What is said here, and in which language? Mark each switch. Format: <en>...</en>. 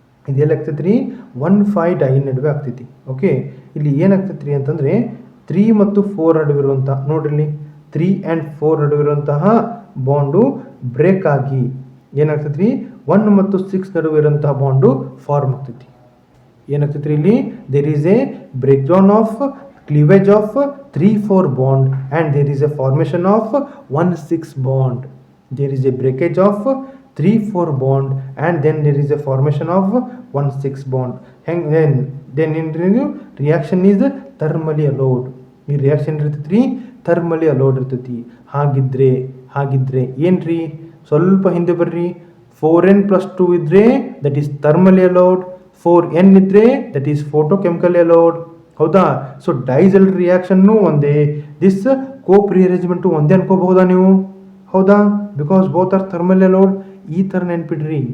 <kn>ಇದೆಲ್ಲ ಆಗ್ತೈತೆ ರೀ, 1 5 ಡೈನ್ ನಡುವೆ ಆಗ್ತೈತಿ. ಓಕೆ, ಇಲ್ಲಿ ಏನಾಗ್ತೈತೆ ರೀ ಅಂತಂದರೆ 3 ಮತ್ತು 4 ನಡುವಿರುವಂಥ ನೋಡ್ರಿ, ಇಲ್ಲಿ 3 ಆ್ಯಂಡ್ 4 ನಡುವಿರುವಂತಹ ಬಾಂಡು ಬ್ರೇಕ್ ಆಗಿ ಏನಾಗ್ತೈತೆ ರೀ, 1 ಮತ್ತು 6 ನಡುವೆ ಇರುವಂತಹ ಬಾಂಡು ಫಾರ್ಮ್ ಆಗ್ತೈತಿ. ಏನಾಗ್ತೈತೆ ರೀ, ಇಲ್ಲಿ</kn> <en>There is a break down of cleavage of 3 4 bond and there is a formation of 1 6 bond. There is a breakage of 3 4 bond and then there is a formation of 1 6 bond. Then in reaction is thermally allowed.</en> <kn>ಈ reaction ಇರ್ತೈತಿ, thermally allowed ಇರ್ತೈತಿ. ಹಾಗಿದ್ರೆ ಏನ್ರಿ, ಸ್ವಲ್ಪ ಹಿಂದೆ ಬರ್ರಿ. 4n + 2 ಇದ್ರೆ</kn> <en>that is thermally allowed,</en> <kn>4n ಇದ್ರೆ</kn> <en>that is photochemically allowed,</en> <kn>ಹೌದಾ. ಸೊ ಡೈಸಲ್ ರಿಯಾಕ್ಷನ್ನು ಒಂದೇ, ದಿಸ್ ಕೋಪ್ ರಿಅರೇಂಜ್ಮೆಂಟು ಒಂದೇ ಅನ್ಕೋಬಹುದಾ ನೀವು, ಹೌದಾ,</kn> <en>Because both are thermal allowed.</en> <kn>ಈ ಥರ ನೆನ್ಪಿಡ್ರಿ.</kn>